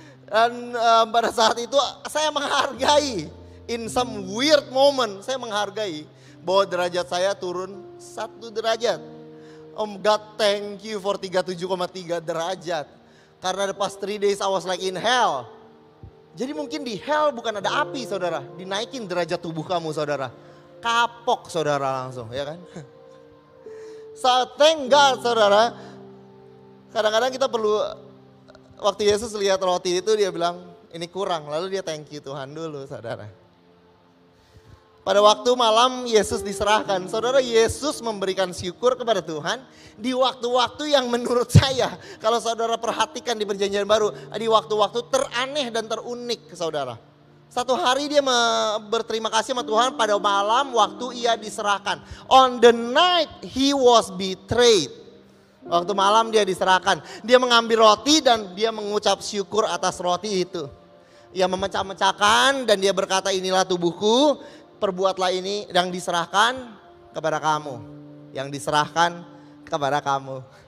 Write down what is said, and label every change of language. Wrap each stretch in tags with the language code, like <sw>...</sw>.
<id>Dan pada saat itu saya menghargai,</id> <en>in some weird moment,</en> <id>saya menghargai bahwa derajat saya turun 1 derajat.</id> <en>God, thank you for 37,3 derajat.</en> <id>Karena</id> <en>the past 3 days I was like in hell.</en> <id>Jadi mungkin di hell bukan ada api, saudara. Dinaikin derajat tubuh kamu, saudara. Kapok, saudara, langsung, ya kan?</id> <en>So thank God,</en> <id>saudara. Kadang-kadang kita perlu, waktu Yesus lihat roti itu dia bilang ini kurang. Lalu dia</id> <en>thank you</en> <id>Tuhan dulu, saudara. Pada waktu malam Yesus diserahkan, saudara, Yesus memberikan syukur kepada Tuhan di waktu-waktu yang menurut saya, kalau saudara perhatikan di perjanjian baru, di waktu-waktu teraneh dan terunik, saudara. Satu hari dia berterima kasih sama Tuhan pada malam waktu ia diserahkan.</id> <en>On the night he was betrayed.</en> <id>Waktu malam dia diserahkan, dia mengambil roti dan dia mengucap syukur atas roti itu. Ia memecah-mecahkan dan dia berkata, inilah tubuhku. Perbuatlah ini yang diserahkan kepada kamu. Yang diserahkan kepada kamu.</id>